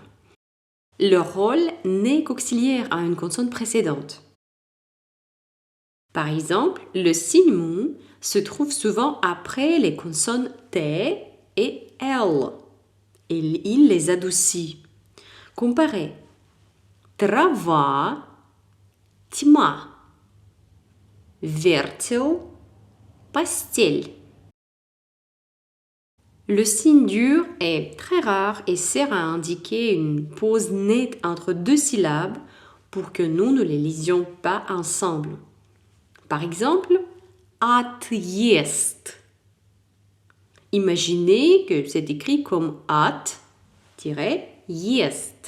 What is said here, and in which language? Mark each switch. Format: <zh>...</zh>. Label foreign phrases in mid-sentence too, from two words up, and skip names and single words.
<fr>Leur rôle n'est qu'auxiliaire à une consonne précédente. Par exemple, le signe mou se trouve souvent après les consonnes T et L. Et il les adoucit. Comparez.</fr> <ru>Трава, тьма. Вертел, постель.</ru> <fr>Le signe dur est très rare et sert à indiquer une pause nette entre 2 syllabes pour que nous ne les lisions pas ensemble. Par exemple, отъезд. Imaginez que c'est écrit comme at-есть.</fr>